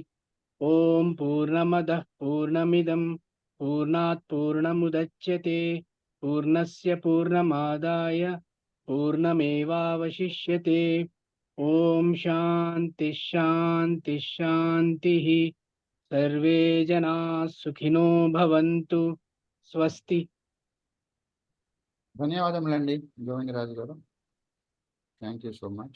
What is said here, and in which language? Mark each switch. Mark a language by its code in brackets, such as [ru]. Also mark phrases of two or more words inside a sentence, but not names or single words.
[sa] ॐ पूर्णमदः पूर्णमिदं पूर्णात् पूर्णमुदच्यते पूर्णस्य पूर्णमादाय पूर्णमेवावशिष्यते. ॐ शान्तिः शान्तिः शान्तिः. सर्वे जनाः सुखिनो भवन्तु. Swasti. [te] ధన్యవాదములండి గోవిందరాజు గారు. [en] Thank you so much.